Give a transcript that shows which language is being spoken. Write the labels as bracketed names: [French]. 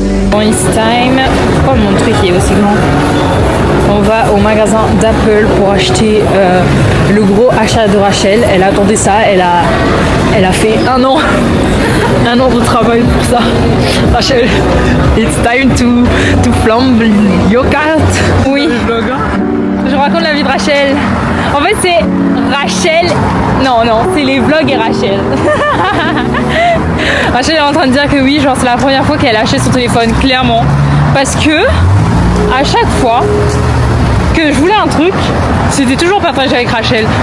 [English] Bon, it's time. [French] Pourquoi mon truc est aussi grand? On va au magasin d'Apple pour acheter le gros achat de Rachel. Elle attendait ça, elle a fait un an de travail pour ça. [English] Rachel, it's time to flambe your cart. [French] Oui, je raconte la vie de Rachel. En fait c'est Rachel, non c'est les vlogs et Rachel. Rachel est en train de dire que oui, genre c'est la première fois qu'elle a acheté son téléphone, clairement. Parce que à chaque fois que je voulais un truc, c'était toujours partagé avec Rachel.